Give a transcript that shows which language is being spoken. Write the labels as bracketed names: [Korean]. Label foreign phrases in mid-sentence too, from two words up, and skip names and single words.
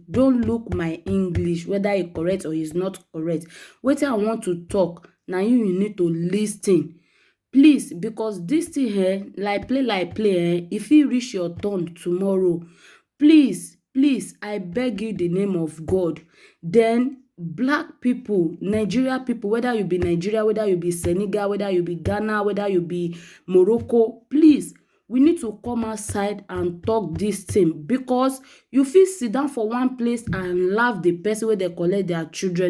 [Nigerian Pidgin] Don't look my English, whether it correct or it's not correct. Wetin I want to talk, na you need to listen. Please, because this thing here, like play, if it reach your turn tomorrow, please, I beg you the name of God. Then black people, Nigeria people, whether you be Nigeria, whether you be Senegal, whether you be Ghana, whether you be Morocco, please, we need to come outside and talk this thing, because you fit sit down for one place and laugh the person wey dey collect their children.